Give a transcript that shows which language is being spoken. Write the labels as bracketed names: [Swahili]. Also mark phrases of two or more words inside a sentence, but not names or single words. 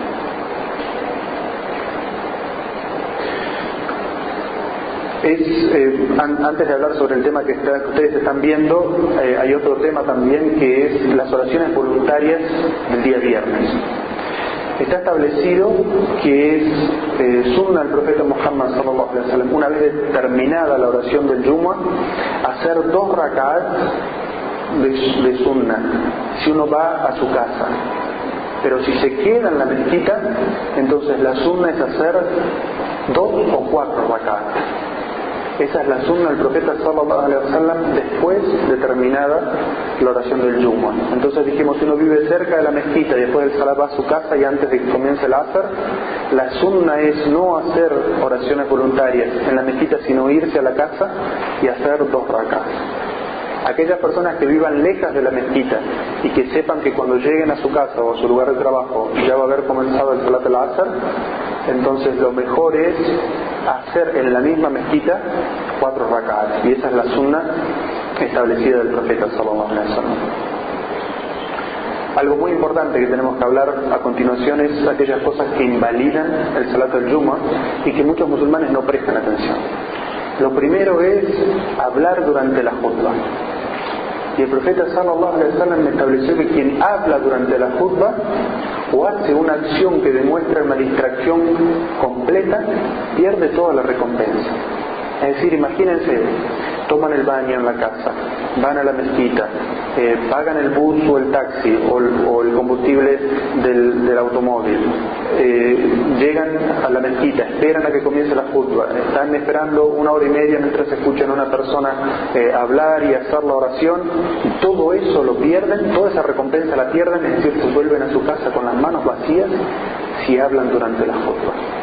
[Spanish] Antes de hablar sobre el tema que ustedes están viendo, hay otro tema también, que es las oraciones voluntarias del día viernes. Está establecido que es sunna del profeta Muhammad [Arabic] صلى الله عليه وسلم, [Spanish] una vez terminada la oración del Jumu'ah, hacer 2 rak'at de sunna si uno va a su casa. Pero si se queda en la mezquita, entonces la sunna es hacer 2 o 4 rak'at. Esa es la sunna del profeta [Arabic] صلى الله عليه وسلم [Spanish] después de terminada la oración del Jumu'ah. Entonces dijimos, si uno vive cerca de la mezquita y después del salat va a su casa y antes de que comience el asr, la sunna es no hacer oraciones voluntarias en la mezquita, sino irse a la casa y hacer 2 rak'at. Aquellas personas que vivan lejos de la mezquita y que sepan que cuando lleguen a su casa o a su lugar de trabajo ya va a haber comenzado el [Arabic] صلاة العصر, [Spanish] entonces lo mejor es hacer en la misma mezquita 4 rak'at, y esa es la sunna establecida del profeta [Arabic] صلى الله عليه وسلم. [Spanish] Algo muy importante que tenemos que hablar a continuación es aquellas cosas que invalidan el [Arabic] صلاة الجمعة [Spanish] y que muchos musulmanes no prestan atención. Lo primero es hablar durante la jutba. Y el profeta [Arabic] صلى الله عليه وسلم [Spanish] estableció que quien habla durante la jutba o hace una acción que demuestra una distracción completa, pierde toda la recompensa. Es decir, imagínense, toman el baño en la casa, van a la mezquita, pagan el bus o el taxi o el combustible del automóvil, llegan a la mezquita, esperan a que comience la jutba, están esperando 1 hora y media mientras escuchan a una persona hablar y hacer la oración, y todo eso lo pierden, toda esa recompensa la pierden, es decir, se vuelven a su casa con las manos vacías si hablan durante la jutba.